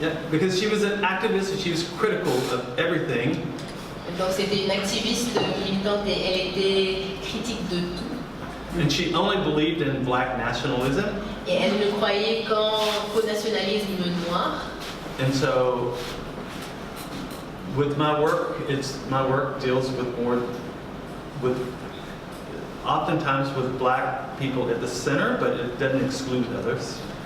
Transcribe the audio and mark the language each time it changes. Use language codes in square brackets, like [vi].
[en] Because she was an activist and she was critical of everything. [fr] Donc c'était une activiste militante et elle était critique de tout. [en] And she only believed in black nationalism. [fr] Et elle ne croyait qu'au nationalisme noir. [en] And so, with my work deals with oftentimes with black people at the center, but it doesn't exclude others.